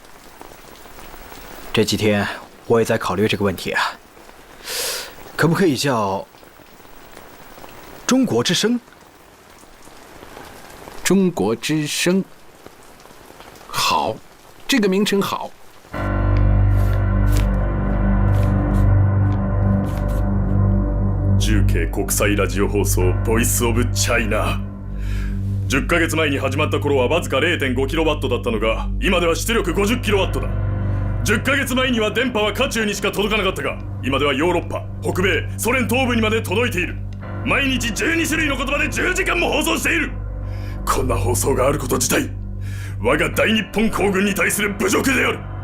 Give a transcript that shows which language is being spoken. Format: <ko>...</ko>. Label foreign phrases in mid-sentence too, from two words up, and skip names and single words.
<zh>这几天我也在考虑这个问题啊，可不可以叫中国之声？中国之声，好，这个名称好。</zh> <ja>重慶国際ラジオ放送ボイスオブチャイナ。10ヶ月前に始まった頃はわずか 0.5kW だったのが、今では出力 50kW だ。10ヶ月前には電波は渦中にしか届かなかったが、今ではヨーロッパ、北米、ソ連東部にまで届いている。毎日12種類の言葉で10時間も放送している。こんな放送があること自体、 我が大日本皇軍に対する侮辱である。</ja>